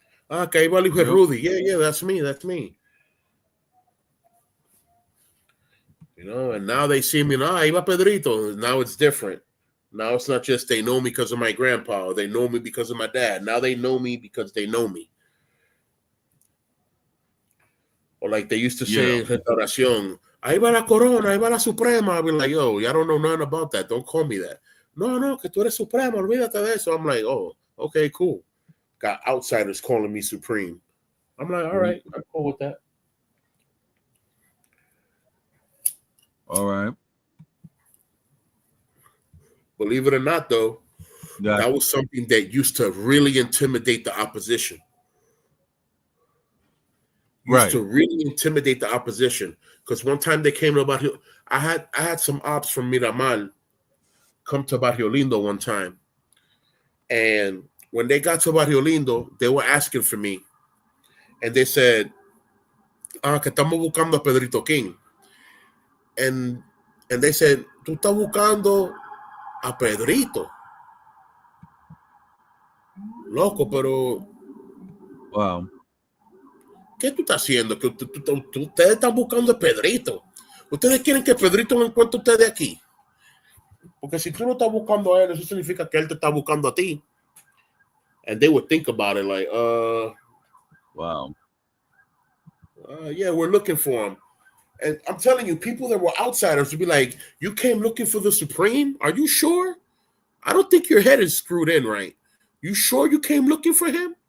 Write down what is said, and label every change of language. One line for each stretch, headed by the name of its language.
Spanish: Ah, que iba el Rudy.
English: Yeah, that's me. That's me. You know, and now they see me, iba Pedrito. Now it's different. Now it's not just they know me because of my grandpa, or they know me because of my dad. Now they know me because they know me. Or like they used to say in
Spanish: Restauración, ahí va la corona, ahí va la suprema.
English: I'll be like, yo, y'all don't know nothing about that. Don't call me that.
Spanish: No, que tú eres suprema, olvídate de eso.
English: I'm like, oh, okay, cool. Got outsiders calling me supreme. I'm like, all right, I'm cool with that. All right. Believe it or not, though, that was something that used to really intimidate the opposition. Used to really intimidate the opposition. Because one time they came to Barrio, I had some ops from Miramar come to Barrio Lindo one time. And when they got to Barrio Lindo, they were asking for me. And they said,
Spanish: que estamos buscando a Pedrito King.
English: And they said,
Spanish: tú estás buscando a Pedrito. Loco, pero...
English: Wow.
Spanish: ¿Qué tú estás haciendo? Que ustedes están buscando a Pedrito. Ustedes quieren que Pedrito no encuentre a ustedes aquí. Porque si tú no estás buscando a él, eso significa que él te está buscando a ti.
English: And they would think about it like, wow. Yeah, we're looking for him. And I'm telling you, people that were outsiders would be like, you came looking for the Supreme? Are you sure? I don't think your head is screwed in right. You sure you came looking for him?